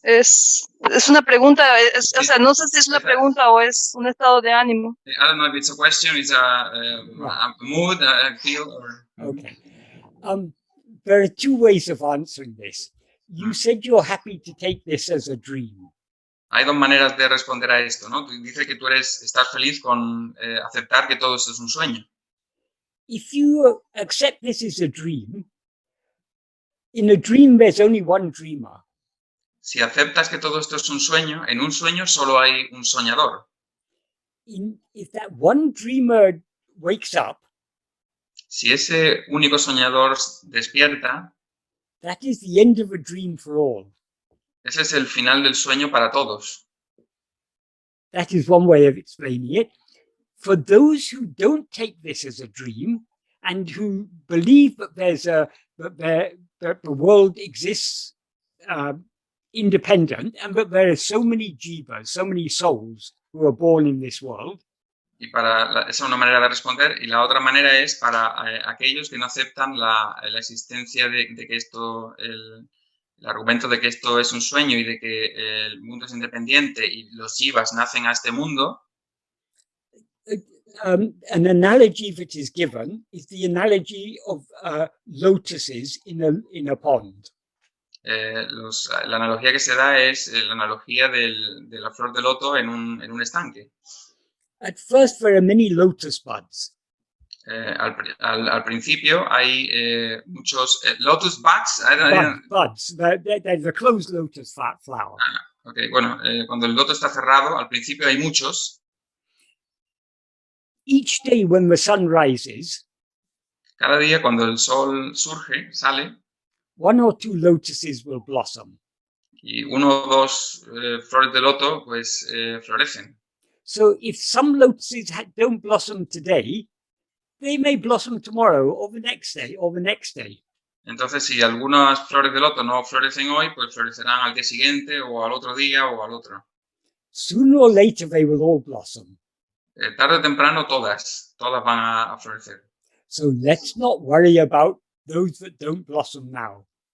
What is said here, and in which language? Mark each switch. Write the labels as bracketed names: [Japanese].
[Spanish] Es una pregunta, o sea, no sé si es una pregunta o es un estado de ánimo. [English] I don't know if it's a question, it's a mood, a feel, or... Okay. There are 2 ways of answering this. You said you're happy to take this as a dream. [Spanish] Hay 2 maneras de responder a esto, ¿no? Dice que tú estás feliz con aceptar que todo esto es un sueño. [English] If you accept this as a dream, in a dream there's only one dreamer. [Spanish] Si aceptas que todo esto es un sueño, en un sueño solo hay un soñador. [English] If that one dreamer wakes up, [Spanish] si ese único soñador despierta, [English] that is the end of a dream for all. [Spanish] Ese es el final del sueño para todos. [English] That is one way of explaining it. For those who don't take this as a dream and who believe that that the world exists independent and that there are so many jivas, so many souls who are born in this world. [Spanish] Y esa es una manera de responder. Y la otra manera es para aquellos que no aceptan la existencia de que esto, el argumento de que esto es un sueño y de que el mundo es independiente y los jivas nacen a este mundo. [English] An analogy that is given is the analogy of lotuses in a pond. [Spanish] La analogía que se da es la analogía de la flor de loto en un estanque. [English] At first, there are many lotus buds. [Spanish] Al principio hay muchos [English] lotus buds. Buds. They're the closed lotus flower. [Spanish] Okay, bueno, cuando el loto está cerrado, al principio hay muchos. [English] Each day when the sun rises, [Spanish] cada día cuando el sol surge, sale, [English] one or two lotuses will blossom. [Spanish] Y uno o dos flores de loto, pues florecen. [English] So if some lotuses don't blossom today, they may blossom tomorrow or the next day or the next day. [Spanish] Entonces, si algunas flores de loto no florecen hoy, pues florecerán al día siguiente o al otro día o al otro. [English] Sooner or later, they will all blossom. [Spanish] Tarde o temprano, todas van a florecer. [English] So let's not worry about those that don't blossom now.